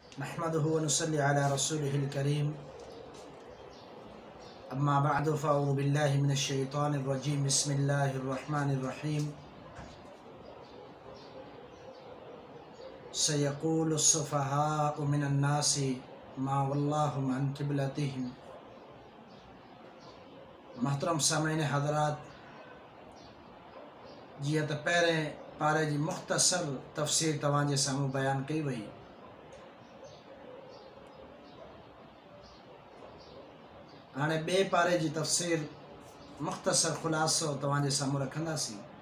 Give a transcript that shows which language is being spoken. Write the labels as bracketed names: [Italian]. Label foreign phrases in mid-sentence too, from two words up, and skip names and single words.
[Arabic] نحمده ونصلي على رسوله الكريم. أما بعد فأعوذ بالله من الشيطان الرجيم. بسم الله الرحمن الرحيم. سيقول السفهاء من الناس ما ولاهم عن قبلتهم. [Sindhi] मोहतरम सामईन हज़रात, जीअं त पहिरें पारे जी मुख़्तसर तफ़सीर तव्हांजे साम्हूं बयानु कई वई, हाणे ॿिए पारे जी तफ़सीर मुख़्तसर ख़ुलासो तव्हांजे साम्हूं रखंदासीं।